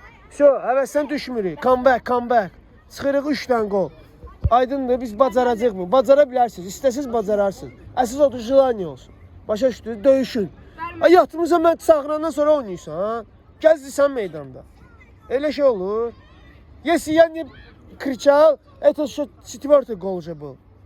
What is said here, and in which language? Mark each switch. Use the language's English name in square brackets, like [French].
[Azerbaijani] So, həvəsdən düşmürük. [English] Come back. [Azerbaijani] Çıxırıq 3 dənə qol. Aydındır, biz bacaracaq mı? Bacara bilərsiniz, istəsiz bacararsınız. Əsas odur, jilaniya olsun. Başa düşdünüz, döyüşün. Ay yatmırsan, mən çağırandan sonra oynayırsan, ha? Gəzdirsən meydanda. Elə şey olur. [Russian] Если я не кричал, это что четвертый гол уже был.